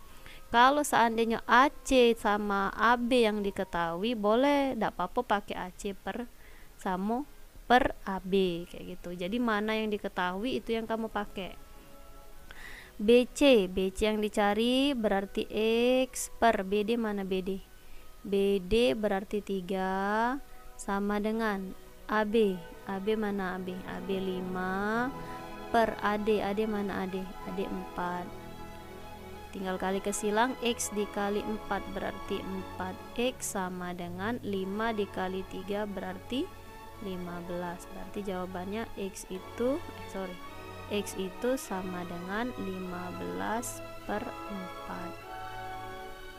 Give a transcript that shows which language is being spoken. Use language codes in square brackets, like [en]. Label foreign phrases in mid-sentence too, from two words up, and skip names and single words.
[id] Kalau seandainya AC sama AB yang diketahui, boleh, tidak apa-apa pakai AC per AB kayak gitu. Jadi mana yang diketahui itu yang kamu pakai. BC yang dicari berarti X per BD. Mana BD? BD berarti 3 sama dengan AB. AB mana AB? AB 5 per AD. AD mana AD? AD 4. Tinggal kali ke silang, X dikali 4 berarti 4X sama dengan 5 dikali 3 berarti 15. Berarti jawabannya X itu sama dengan 15 per 4.